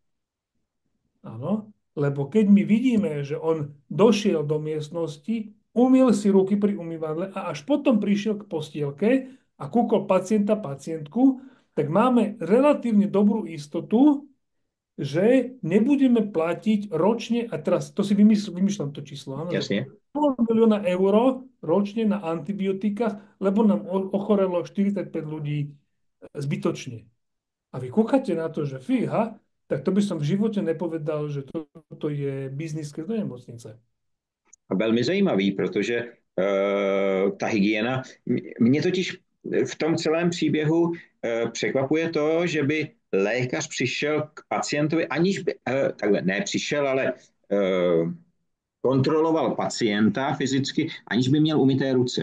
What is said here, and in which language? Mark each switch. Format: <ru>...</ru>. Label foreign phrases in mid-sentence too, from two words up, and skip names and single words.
<sk>Áno, lebo keď my vidíme, že on došiel do miestnosti, umyl si ruky pri umývadle a až potom prišiel k postielke a kúkol pacientku, tak máme relatívne dobrú istotu, že nebudeme platiť ročne, a teraz to si vymýšľam to číslo, áno, že</sk> <cs>Jasně.</cs> <sk>500 000 eur ročne na antibiotikách, lebo nám ochorelo 45 ľudí zbytočne. A vy kúkate na to, že fíha, tak to by som v živote nepovedal, že toto je biznis do nemocnice.</sk> <cs>A velmi zajímavý, protože ta hygiena, mě totiž v tom celém příběhu překvapuje to, že by lékař přišel k pacientovi, aniž by, takhle, ne přišel, ale kontroloval pacienta fyzicky, aniž by měl umyté ruce.</cs>